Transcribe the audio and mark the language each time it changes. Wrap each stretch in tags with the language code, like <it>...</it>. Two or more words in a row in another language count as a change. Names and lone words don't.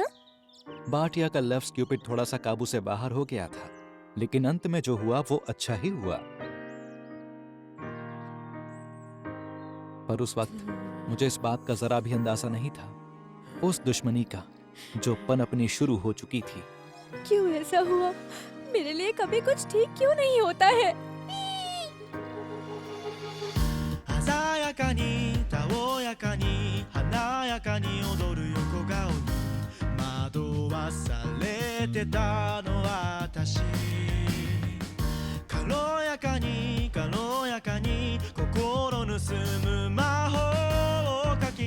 <hi>बाटिया का</hi> <en>love scupid</en> <hi>थोड़ा सा काबू से बाहर हो गया था, लेकिन अंत में जो हुआ वो अच्छा ही हुआ। पर उस वक्त मुझे इस बात का जरा भी अंदाजा नहीं था, उस दुश्मनी का जो पनपनी शुरू हो चुकी थी। क्यों ऐसा हुआ? मेरे लिए कभी कुछ ठीक क्यों नहीं होता है?</hi> <ja>鮮やかにたおやかに華やかに踊る横顔に惑わされてたのは私。軽やかに軽やかに心盗む魔法をかけ</ja>